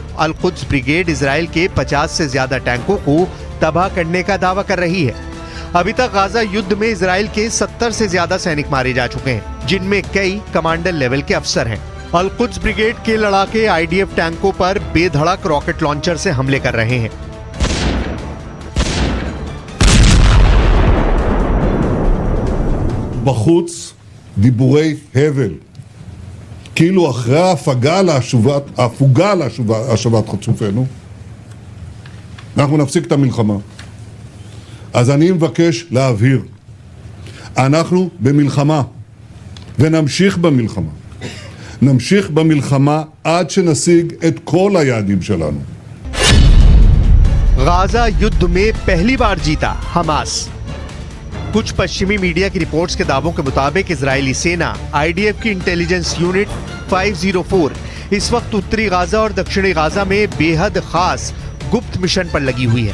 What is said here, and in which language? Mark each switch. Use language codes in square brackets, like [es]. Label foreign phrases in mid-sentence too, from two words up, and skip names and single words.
[hi] अल कुद्स ब्रिगेड इजराइल के 50 से ज्यादा टैंकों को तबाह करने का दावा कर रही है। अभी तक गाजा युद्ध में इजराइल के 70 से ज्यादा सैनिक मारे जा चुके हैं, जिनमें कई कमांडर लेवल के अफसर हैं। अल कुद्स ब्रिगेड के लड़ाके आईडीएफ टैंकों पर बेधड़क [en] rocket launcher [hi] से हमले कर रहे हैं। [he] בחוץ דיבורי הבל, כאילו אחרי ההפוגה להשבת חטופינו, אנחנו נפסיק את המלחמה. אז אני מבקש להבהיר, אנחנו במלחמה, ונמשיך במלחמה. נמשיך במלחמה עד שנשיג את כל היעדים שלנו. [hi] गाजा युद्ध में पहली बार जीता हमास। कुछ पश्चिमी मीडिया की रिपोर्ट्स के दावों के मुताबिक इजरायली सेना आईडीएफ की [en] intelligence unit [hi] 504 इस वक्त उत्तरी गाजा और दक्षिणी गाजा में बेहद खास गुप्त मिशन पर लगी हुई है।